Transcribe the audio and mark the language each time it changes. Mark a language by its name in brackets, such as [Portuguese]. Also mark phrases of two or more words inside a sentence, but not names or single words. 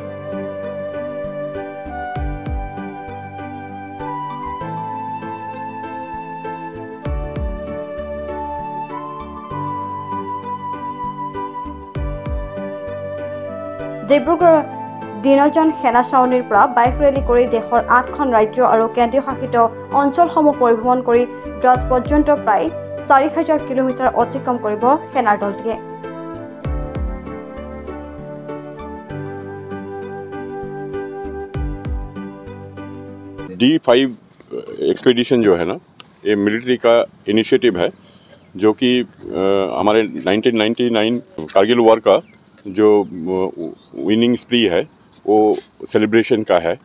[Assamese] ডিব্ৰুগড় দিনৰজন সেনা ছাউনীৰ পৰা বাইক ৰেলী কৰি দেশৰ ৮খন ৰাজ্য আৰু কেন্দ্ৰীয় শাসিত অঞ্চলসমূহ পৰিভ্ৰমণ কৰি দ্ৰাছ পৰ্যন্ত প্ৰায় ৪,০০০ কিলোমিটাৰ অতিক্ৰম কৰিব সেনাৰ দলটিয়ে। [Hindi] D5 एक्सपीडिशन जो है ना, ये मिलिट्री का इनिशिएटिव है जो कि हमारे 1999 कारगिल वॉर का जो [English] winning spree [Hindi] है वो सेलिब्रेशन का है।